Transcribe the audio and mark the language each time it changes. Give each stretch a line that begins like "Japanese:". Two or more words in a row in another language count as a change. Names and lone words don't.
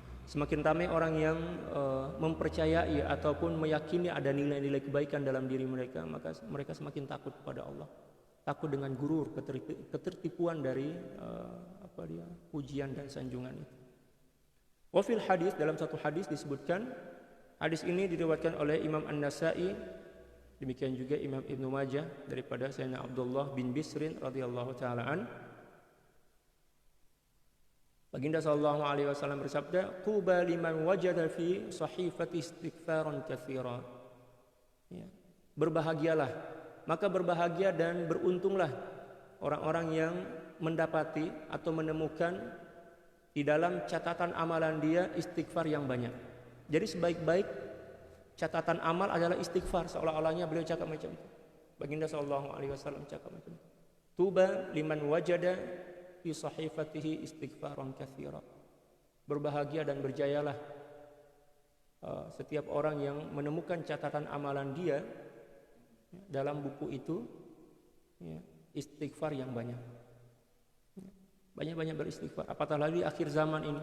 Malay: Semakin ramai orang yang mempercayai ataupun meyakini ada nilai-nilai kebaikan dalam diri mereka, maka mereka semakin takut kepada Allah. Takut dengan gurur, ketertipuan dari pujian dan sanjungan itu.
Arabic: وفي الحديث,
Malay: dalam satu hadis disebutkan, hadis ini diriwayatkan oleh Imam An-Nasa'i, demikian juga Imam Ibnu Majah daripada Sayyidina Abdullah bin Bisrin
Arabic: رضي الله تعالى عن.
Malay: Baginda
Arabic: صلى الله عليه وسلم
Malay: bersabda,
Arabic: "طوبى لمن وجد في صحيفة استغفارا كثيرا."
Malay: Ya. Berbahagialah, maka berbahagia dan beruntunglah orang-orang yang mendapati atau menemukan di dalam catatan amalan dia istighfar yang banyak. Jadi sebaik-baik catatan amal adalah istighfar, seolah-olahnya beliau cakap macam itu. Baginda
Arabic: صلى الله عليه وسلم
Malay: cakap macam itu.
Arabic: طوبى لمن وجد في صحيفته استغفارا كثيرا.
Malay: Berbahagia dan berjayalah setiap orang yang menemukan catatan amalan dia dalam buku itu istighfar yang banyak. Banyak-banyak beristighfar. Apatah lagi akhir zaman ini.